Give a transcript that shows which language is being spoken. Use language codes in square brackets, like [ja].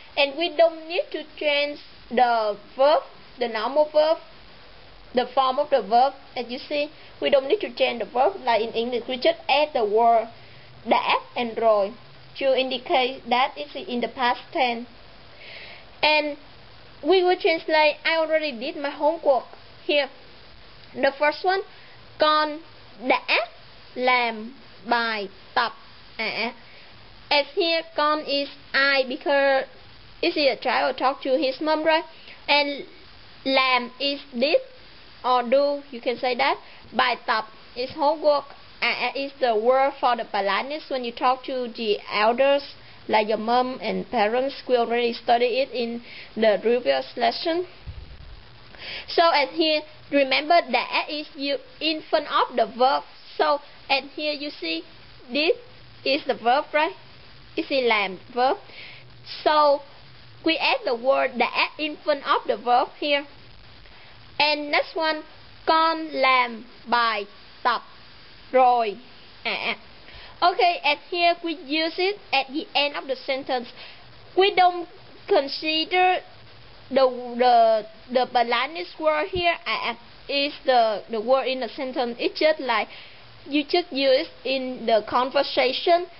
[en] And we don't need to change the verb, the normal verb, the form of the verb. As you see, we don't need to change the verb like in English. We just add the word đã and rồi to indicate that it's in the past tense. And we will translate, I already did my homework. Here, the first one, [vi] con đã làm bài tập ạ. [en] As here, con is I, because it's a child talk to his mom, right? And làm is did or do, you can say that. Bài tập is homework. Is the word for the politeness when you talk to the elders, like your mom and parents. We already studied it in the previous lesson. So as here, remember đã is used in front of the verb. So at here you see, this is the verb, right? It's a làm verb. So we add the word đã in front of the verb here. And next one, [vi] con làm bài tập rồi ạ. [en] Okay, at here we use it at the end of the sentence. We don't consider the politeness word here is the word in the sentence. It's just like you just use it in the conversation.